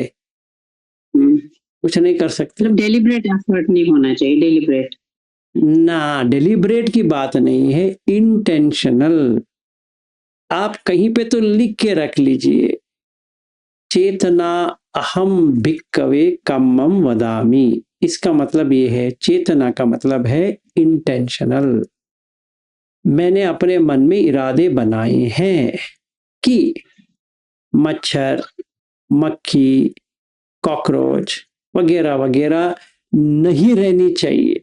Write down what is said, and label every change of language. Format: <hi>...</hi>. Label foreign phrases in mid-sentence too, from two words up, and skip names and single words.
<hi>कुछ नहीं कर सकते। मतलब</hi> <en>deliberate effort</en> <hi>नहीं होना चाहिए, डेलिब्रेट ना, डेलिब्रेट की बात नहीं है, इंटेंशनल। आप कहीं पे तो लिख के रख लीजिए,</hi> <pi>चेतना अहम भिक्कवे कम्मम वदामि।</pi> <hi>इसका मतलब ये है, चेतना का मतलब है इंटेंशनल। मैंने अपने मन में इरादे बनाए हैं कि मच्छर, मक्खी, कॉकरोच वगैरह वगैरह नहीं रहनी चाहिए।</hi>